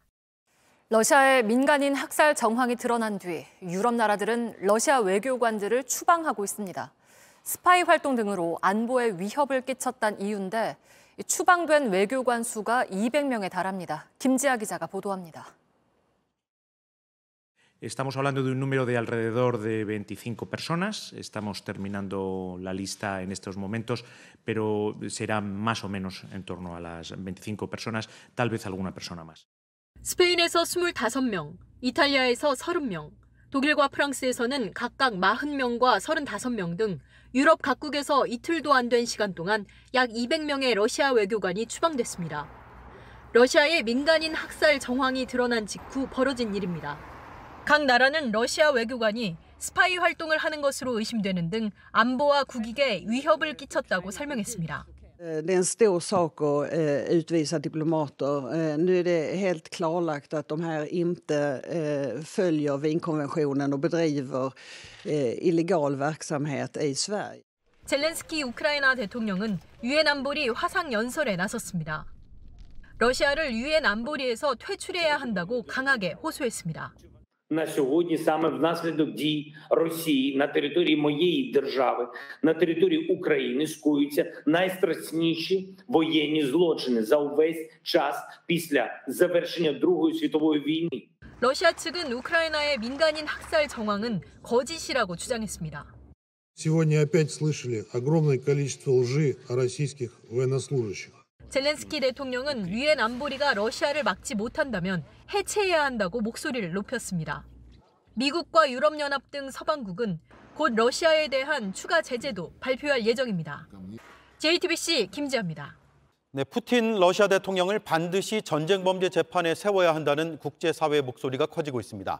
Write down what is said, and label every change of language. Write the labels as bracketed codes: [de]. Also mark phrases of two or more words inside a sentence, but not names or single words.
[ko] 러시아의 민간인 학살 정황이 드러난 뒤 유럽 나라들은 러시아 외교관들을 추방하고 있습니다. 스파이 활동 등으로 안보에 위협을 끼쳤다는 이유인데 추방된 외교관 수가 200명에 달합니다. 김지아 기자가 보도합니다. [es] Estamos hablando de un número de alrededor de 25 personas. Estamos terminando la lista en estos momentos, pero será más o menos en torno a las 25 personas, tal vez alguna persona más. [ko] 스페인에서 25명, 이탈리아에서 30명, 독일과 프랑스에서는 각각 40명과 35명 등 유럽 각국에서 이틀도 안 된 시간 동안 약 200명의 러시아 외교관이 추방됐습니다. 러시아의 민간인 학살 정황이 드러난 직후 벌어진 일입니다. 각 나라는 러시아 외교관이 스파이 활동을 하는 것으로 의심되는 등 안보와 국익에 위협을 끼쳤다고 설명했습니다. [sv] Det är en stor sak att utvisa diplomater. Nu är det helt klarlagt att de här inte följer Wienkonventionen och bedriver illegal verksamhet i Sverige. [ko] 젤렌스키 우크라이나 대통령은 유엔 안보리 화상 연설에 나섰습니다. 러시아를 유엔 안보리에서 퇴출해야 한다고 강하게 호소했습니다. [uk] На сьогодні саме внаслідок дій Росії на території моєї держави, на території України скоюються найстрашніші воєнні злочини за увесь час після завершення Другої світової війни. [ko] 러시아 측은 우크라이나의 민간인 학살 정황은 거짓이라고 주장했습니다. [ru] Сегодня опять слышали огромное количество лжи о российских военнослужащих. [ko] 젤렌스키 대통령은 유엔 안보리가 러시아를 막지 못한다면 해체해야 한다고 목소리를 높였습니다. 미국과 유럽연합 등 서방국은 곧 러시아에 대한 추가 제재도 발표할 예정입니다. JTBC 김지아입니다. 네, 푸틴 러시아 대통령을 반드시 전쟁 범죄 재판에 세워야 한다는 국제사회의 목소리가 커지고 있습니다.